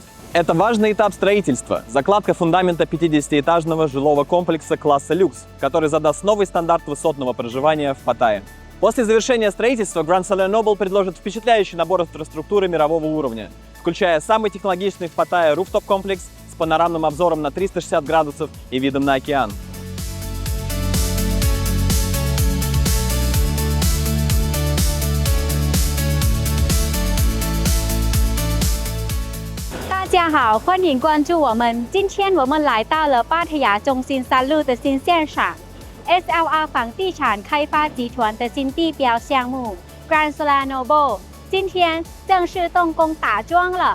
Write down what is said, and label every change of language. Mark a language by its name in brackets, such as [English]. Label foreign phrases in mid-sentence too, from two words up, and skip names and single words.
[Russian] Это важный этап строительства – закладка фундамента 50-этажного жилого комплекса класса люкс, который задаст новый стандарт высотного проживания в Паттайе. После завершения строительства Gran Solaire Noble предложит впечатляющий набор инфраструктуры мирового уровня, включая самый технологичный в Паттайе руфтоп-комплекс с панорамным обзором на 360 градусов и видом на океан. [Chinese] 大家好，欢迎关注我们。今天我们来到了芭提雅中心3路的新现场 ，SLR 房地产开发集团的新地标项目 Gran Solaire Noble， 今天正式动工打桩了。